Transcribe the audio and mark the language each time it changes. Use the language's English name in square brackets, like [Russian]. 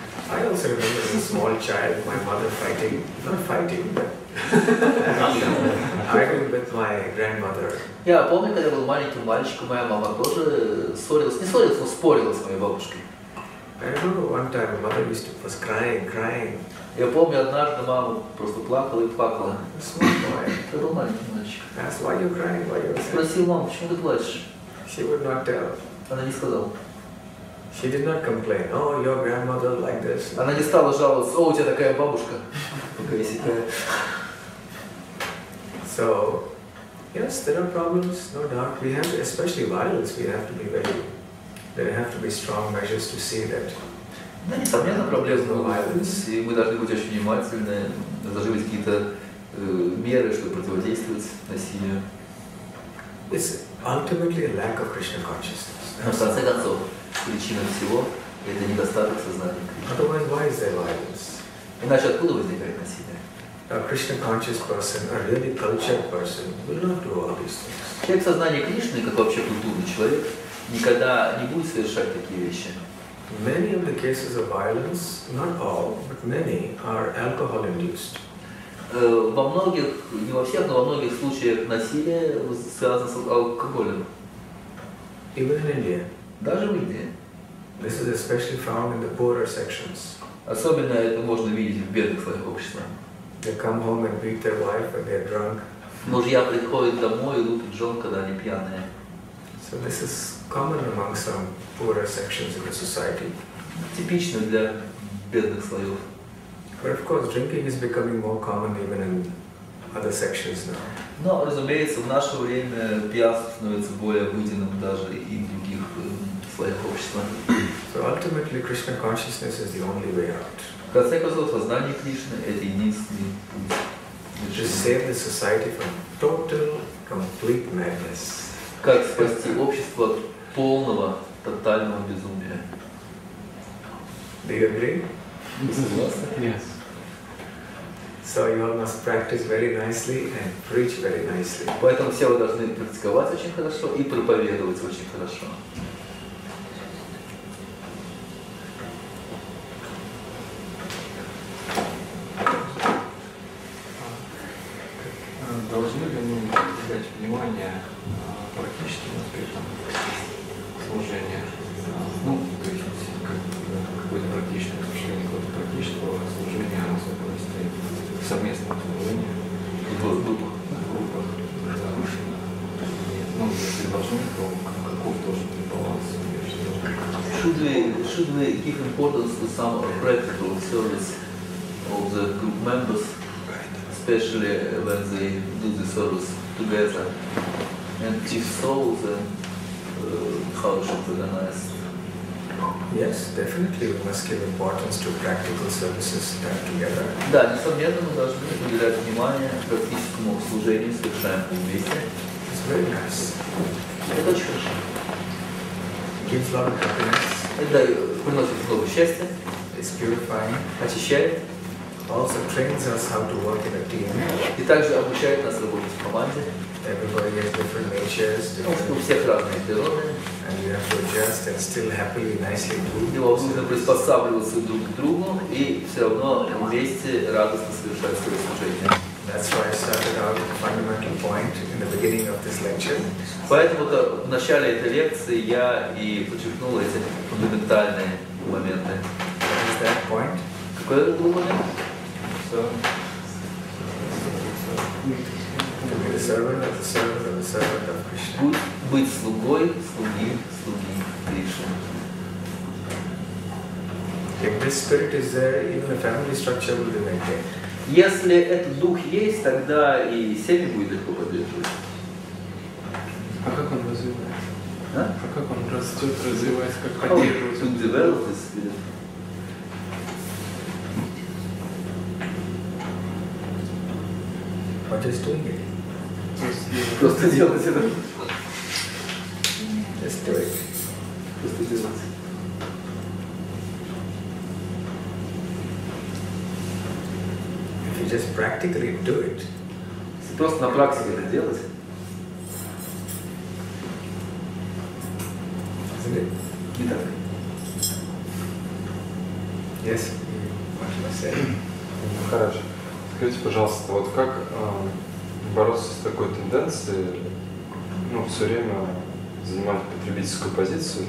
[English] I also remember as a small child, my mother fighting, not fighting, but arguing with my grandmother. [Russian] Я помню, когда был маленьким мальчиком, моя мама тоже ссорилась, не ссорилась, но спорила с моей бабушкой. [English] I remember one time mother was crying. [Russian] Я помню, однажды мама просто плакала и плакала. [English] Small boy. [Russian] Это был маленький мальчик. [English] Asked, why you crying? Why you sad? [Russian] Спросил маму, почему ты плачешь? [English] She would not tell. [Russian] Она не сказала. [English] She did not complain. Oh, your grandmother like this. [Russian] Она не стала жаловаться, о, у тебя такая бабушка. [English] So, yes, there are problems, no doubt. We have to, especially violence, we have to be there have to be strong measures to see that. [Russian] Да, несомненно, проблемы [English] violence, [Russian] и мы должны быть очень внимательны, должны быть какие-то меры, чтобы противодействовать насилию. [English] It's ultimately a lack of Krishna consciousness. [Russian] Но в конце концов, причина всего – это недостаток сознания Кришны. [English] Otherwise, why is there violence? [Russian] Иначе откуда возникает насилие? [English] A Krishna-conscious person, a really cultured person, will not do all these things. [Russian] Человек в сознании Кришны, как вообще культурный человек, никогда не будет совершать такие вещи. [English] Many of the cases of violence, not all, but many, are alcohol-induced. [Russian] Во многих, не во всех, но во многих случаях насилие связано с алкоголем. [English] Even in India. [Russian] Даже в Индии. [English] This is especially found in the poorer sections. [Russian] Особенно это можно видеть в бедных слоях общества. [English] They come home and beat their wife when they're drunk. [Russian] Мужья приходят домой и лупят жен, когда они пьяные. [English] So this is common among some poorer sections of the society. [Russian] Типично для бедных слоев. [English] But of course, drinking is becoming more common even in other sections now. [Russian] Но, разумеется, в наше время пьянство становится более выделенным даже и в других слоях общества. [English] So ultimately, Krishna consciousness is the only way out. [Russian] В конце концов, сознание Кришны – это единственный путь. [English] To save the society from total, complete madness. [Russian] Как спасти общество от полного, тотального безумия? [English] Do you agree? Yes. So you all must practice very nicely and preach very nicely. [Russian] Поэтому все вы должны практиковать очень хорошо и проповедовать очень хорошо. Должны ли мы уделять внимание практическим аспектам служения? Ну, то есть какое-то практическое служение, какое-то практического служения, особенности совместного служения в группах, ну, если должны, то каков должен быть баланс между... [English] Should we give importance to some practical service of the group members, especially when they do the service together? And if so, then how should we organize? Yes, definitely we must give importance to practical services done together. [Russian] Да, несомненно, мы должны уделять внимание практическому служению, совершаемому вместе. [English] It's very nice. [Russian] Это очень хорошо. [English] It gives a lot of happiness. [Russian] Это приносит много счастья, [English] It's purifying. [Russian] очищает [English] Also trains us how to work in a team. [Russian] и также обучает нас работать в команде. [English] Everybody has different natures, [Russian] Потому что у всех разные природы, [English] and you have to adjust and still happily, nicely do. [Russian] и вам нужно приспосабливаться друг к другу и все равно вместе радостно совершать свое служение. [English] That's why I started out with a fundamental point in the beginning of this lecture. [Russian] Поэтому-то в начале этой лекции я и подчеркнул эти фундаментальные моменты. [English] What is that point? [Russian] Какой это был момент? [English] To be the servant of the servant of the servant of Krishna. [Russian] Быть слугой, слуги Кришны. [English] If this spirit is there, even the family structure will be maintained. [Russian] Если этот дух есть, тогда и семьи будет легко поддерживать. А как он развивается? А? А как он растет, развивается, как [English] How [Russian] поддерживается? [English] to develop this spirit? Or just doing it. [Russian] Просто делать это. [English] Just do it. [Russian] Просто делать. [English] If you just practically do it, [Russian] Если просто на практике это делать, [English] isn't it? [Russian] не так. [English] Yes. What should I say? [Russian] Хорошо. Скажите, пожалуйста, вот как бороться с такой тенденцией, все время занимать потребительскую позицию?